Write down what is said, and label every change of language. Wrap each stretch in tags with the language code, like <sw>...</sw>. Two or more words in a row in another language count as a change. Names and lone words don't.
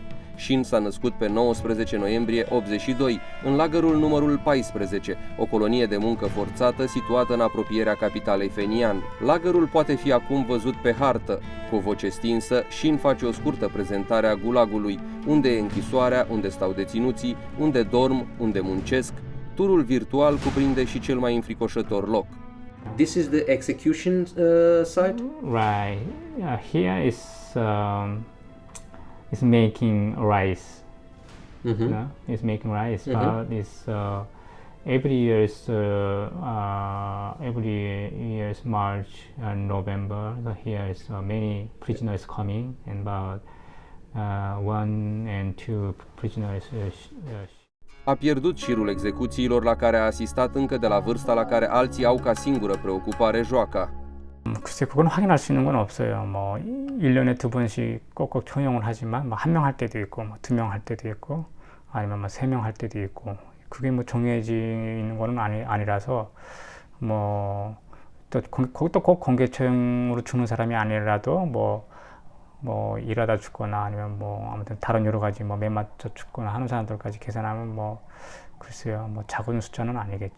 <ro>Shin s-a născut pe 19 noiembrie 82, în lagărul numărul 14, o colonie de muncă forțată situată în apropierea capitalei Phenian. Lagărul poate fi acum văzut pe hartă. Cu o voce stinsă, Shin face o scurtă prezentare a gulagului, unde e închisoarea, unde stau deținuții, unde dorm, unde muncesc. Turul virtual cuprinde și cel mai înfricoșător loc.</ro> <en>This is the execution site? Right. Here is making rice. Mm-hmm. No? It's making rice, Mm-hmm. but it's every year's March and November. So here is many prisoners coming, and about 1 and 2 prisoners.</en> <ro>A pierdut șirul execuțiilor la care a asistat încă de la vârsta la care alții au ca singură preocupare joaca.</ro> <ko>글쎄 그건 확인할 수 있는 건 없어요. 뭐 1년에 2번씩 꼭꼭 초용을 하지만 뭐 1명 할 때도 있고 뭐 2명 할 때도 있고 아니면 뭐 3명 할 때도 있고 그게 뭐 정해져 있는 거는 아니라서 뭐 또 꼭 공개 처형으로 죽는 사람이 아니라도 뭐 일하다 죽거나 아니면 뭐 아무튼 다른 여러 가지 뭐 매 맞춰 죽거나 하는 사람들까지 계산하면 뭐 글쎄요 뭐 작은 숫자는 아니겠죠.</ko>